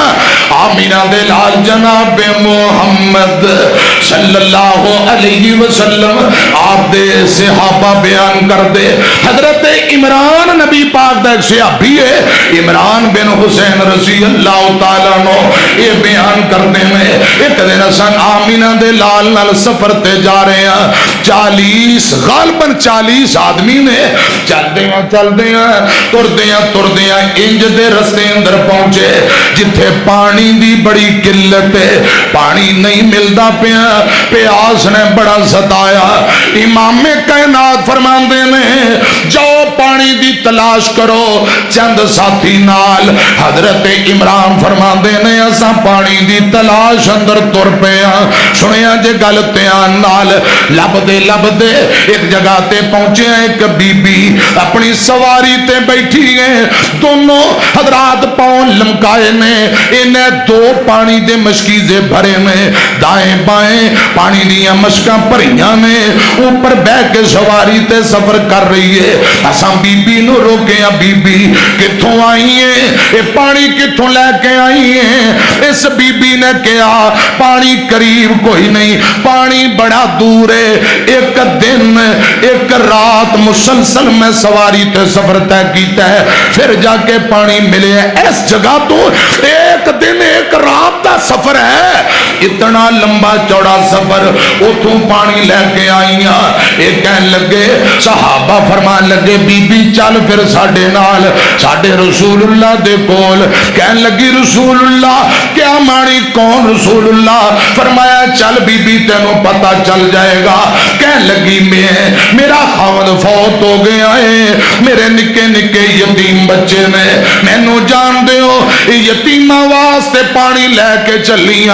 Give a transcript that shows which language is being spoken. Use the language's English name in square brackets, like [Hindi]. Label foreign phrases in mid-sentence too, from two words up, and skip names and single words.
[Punjabi] آمینہ دے لال جناب محمد صلی اللہ علیہ وسلم آپ دے صحابہ بیان کر دے، حضرت عمران نبی پاک دا ایک صحابی ہے، عمران بن حسین رضی اللہ تعالیٰ عنہ، یہ بیان کرنے میں ایک دن حسن آمینہ دے لال نال سفر تے جا رہے ہیں، 40 غالباً 40 آدمی نے چل دیاں تر دیاں انج دے رستے اندر پہنچے جتھے پانی دی بڑی قلت ہے، پانی نہیں ملدا پیا، پیاس نے بڑا ستایا۔ امام کائنات فرماندے نے جاؤ پانی دی تلاش کرو. چند ساتھی نال حضرت عمران فرماتے نے اساں پانی دی تلاش اندر تر پے ہاں. سنیا جے گل دھیان نال، لبھدے لبھدے ایک جگہ تے پہنچے. ایک بی بی اپنی سواری تے بیٹھی ہے، دونوں حضرات پاؤں لمکائے نے، انہیں دو پانی دے مشکیزے بھرے نے، دائیں بائیں پانی دیاں مشکاں بھریاں نے، اوپر بہہ کے سواری تے سفر کر رہی ہے. اساں بی بی نوں روکے، بی بی کتھوں آئی ہے، یہ پانی کتھوں لے کے آئی ہے? [Urdu] اس بی بی نے کہا پانی قریب کوئی نہیں، پانی بڑا دور ہے. ایک دن ایک رات مسلسل میں سواری تے سفر طے کیا ہے، پھر جا کے پانی ملے. اس جگہ تو ایک دن ایک رات کا سفر ہے، اتنا لمبا چوڑا سفر, [Punjabi] اتوں پانی لے کے آئیا. یہ کہن لگے، صحابہ فرمان لگے بی بی چل پھر ساڈے نال، ساڈے رسول اللہ دے کول. کہن لگی رسول اللہ کیا معنی? کون رسول اللہ? فرمایا چل بی بی تینوں پتہ چل جائے گا. کہن لگی میرا خاوند فوت ہو گیا ہے، میرے نکے نکے یتیم بچے نے، مینوں جان دیو یتیماں واسطے پانی لے کے چلیا.